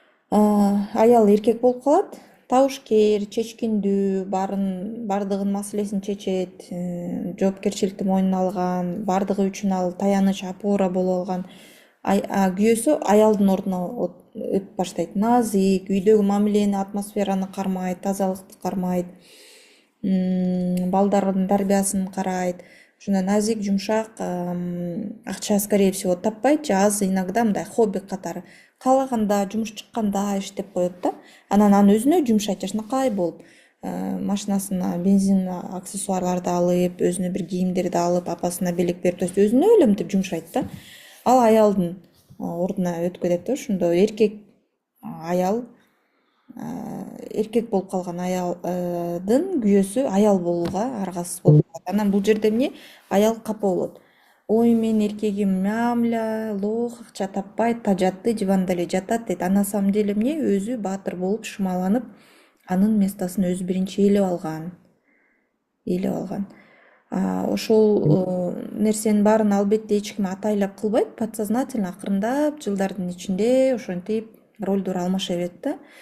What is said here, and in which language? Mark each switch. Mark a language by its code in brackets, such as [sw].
[ky] Аял эркек болуп калат, табышкер, чечкиндүү, бардыгын маселесин чечет, жоопкерчиликти мойнуна алган, бардыгы үчүн ал таяныч, опора болуп алган. Күйөөсү аялдын ордуна өтүп баштайт. Назик, үйдөгү мамилени, атмосфераны кармайт, тазалыкты кармайт, балдардын тарбиясын карайт, ушундай назик, жумшак, акча [ru] скорее всего [ky] таппайт же, аз иногда мындай хобби катары каалаганда, жумуш чыкканда иштеп коет да. Анан аны өзүнө жумшайт жакшынакай болуп. Машинасына бензин аксессуарларды алып, өзүнө бир кийимдерди алып, апасына белек берип, [ru] то есть [ky] өзүнө эле мынтип жумшайт да. Ал аялдын ордуна өткөрөт да, ошондо эркек аял, эркек болуп калган аялдын күйөөсү аял болууга аргасыз болуп калат. Анан бул жерде эмне? Аял капа болот. Ой, менин эркегим мямля, лох, акча таппайт, тажатты, диванда эле жатат дейт. [ru] А на самом деле [ky] эмне? Өзү баатыр болуп, шымаланып, анын местосын өзү биринчи ээлеп алган. Ошол нерсенин баарын албетте эч ким атайлап кылбайт, подсознательно акырындап жылдардын ичинде ошентип ролдор алмаша берет да.